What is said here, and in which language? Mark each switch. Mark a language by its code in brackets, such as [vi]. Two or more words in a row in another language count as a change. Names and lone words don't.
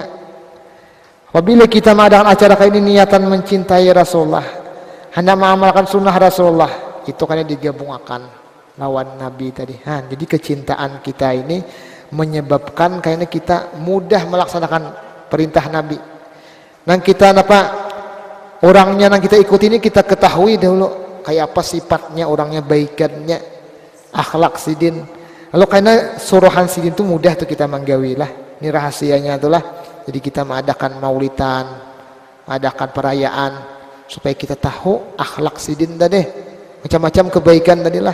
[id] Apabila kita mengadakan acara kayak ini niatan mencintai Rasulullah, hendak mengamalkan sunnah Rasulullah, itu kan digabungkan lawan Nabi tadi. Jadi kecintaan kita ini menyebabkan kayaknya kita mudah melaksanakan perintah Nabi. Dan kita apa? Orangnya yang kita ikuti ini kita ketahui dahulu kayak apa sifatnya, orangnya baikannya, akhlak sidin. Lalu karena suruhan sidin itu mudah tuh kita menggawilah. Ini rahasianya itulah. Jadi kita mengadakan maulidan, mengadakan perayaan supaya kita tahu akhlak sidin tadi, macam-macam kebaikan tadilah.